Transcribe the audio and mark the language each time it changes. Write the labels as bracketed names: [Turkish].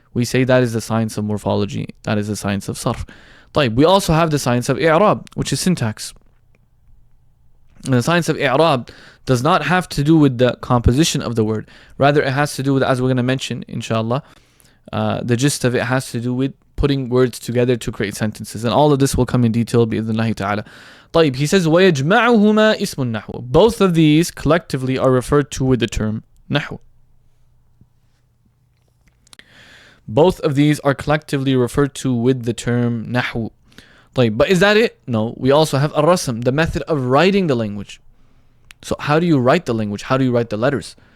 [English] We say that is the science of morphology. That is the science of sarf. We also have the science of i'rab, which is syntax. And the science of i'rab does not have to do with the composition of the word. Rather, it has to do with, as we're going to mention, inshallah, the gist of it has to do with putting words together to create sentences. And all of this will come in detail بإذن ta'ala. He says, [Arabic] وَيَجْمَعُهُمَا اسْمُ النَّحْوِ. [English] Both of these collectively are referred to with the term nahu. Both of these are collectively referred to with the term nahu. But is that it? No. We also have ar-rasm, the method of writing the language. So how do you write the language? How do you write the letters?